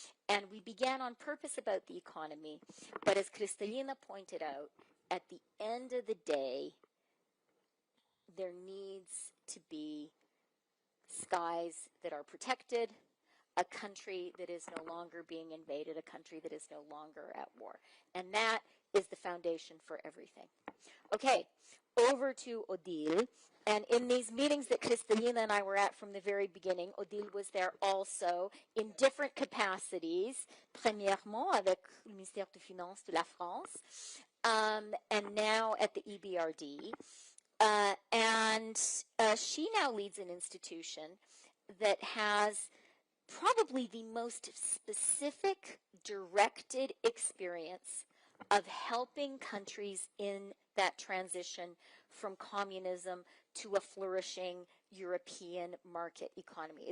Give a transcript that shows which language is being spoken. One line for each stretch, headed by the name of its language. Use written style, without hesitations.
English: And we began on purpose about the economy. But as Kristalina pointed out, at the end of the day, there needs to be skies that are protected, a country that is no longer being invaded, a country that is no longer at war. And that is the foundation for everything. Okay, over to Odile. And in these meetings that Kristalina and I were at from the very beginning, Odile was there also in different capacities.
French: Premièrement avec le ministère des Finances de la France,
English: and now at the EBRD. And she now leads an institution that has probably the most specific, directed experience of helping countries in that transition from communism to a flourishing European market economy.